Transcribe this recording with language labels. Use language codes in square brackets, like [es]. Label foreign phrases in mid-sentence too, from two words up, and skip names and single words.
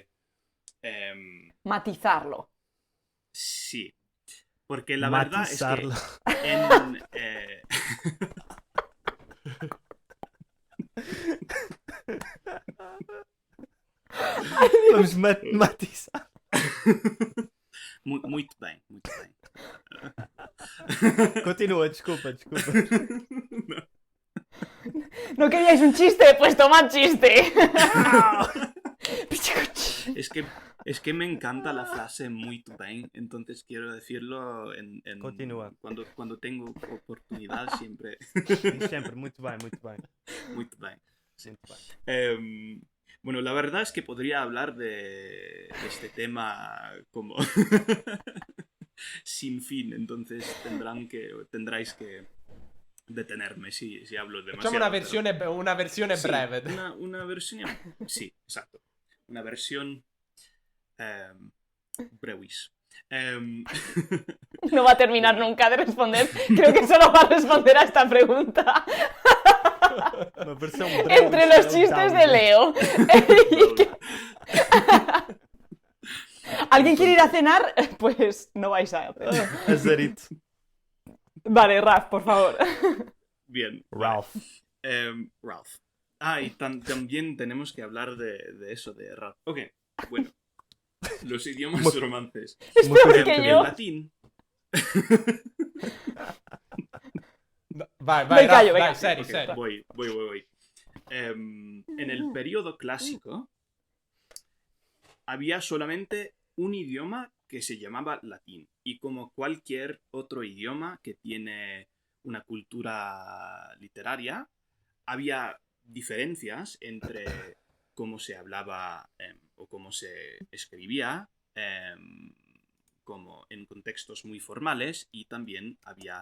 [es] Matizarlo. sí, porque la verdad es que Matizarlo. en... [pt] Vamos matizar. Muito bem, muito bem. Continua, desculpa. [es] ¿No queríais un chiste? Pues tomad chiste. Es que me encanta la frase [pt] muito bem, [es] entonces quiero decirlo [pt] Continua. [es] cuando tengo oportunidad siempre. [pt] Sempre, muito bem. Muito bem. Muito bem. [es] Bueno, la verdad es que podría hablar de este tema como sin fin, entonces tendráis que detenerme si hablo demasiado. [it] Facciamo una versione Sì, breve. una versione... Sì, esatto. [es] Una versión brevis. No va a terminar nunca de responder. Creo que solo va a responder a esta pregunta. [pt] Uma versão [es] Entre los chistes de Leo. ¿Alguien quiere ir a cenar? Pues no vais a hacer. Azarito. Vale, Raf, por favor. Bien. Ralph. Ralph. Ah, y también tenemos que hablar de eso, de Ralph. Ok, bueno. Los idiomas romances. Es peor que El yo. latín. [it] Vai, [es] Me callo, Raf, venga. [it] dai, seri, [es] Ok, [it] seri. [es] voy. En el periodo clásico había solamente un idioma que se llamaba latín. Y como cualquier otro idioma que tiene una cultura literaria, había diferencias entre cómo se hablaba o cómo se escribía, como en contextos muy formales, y también había...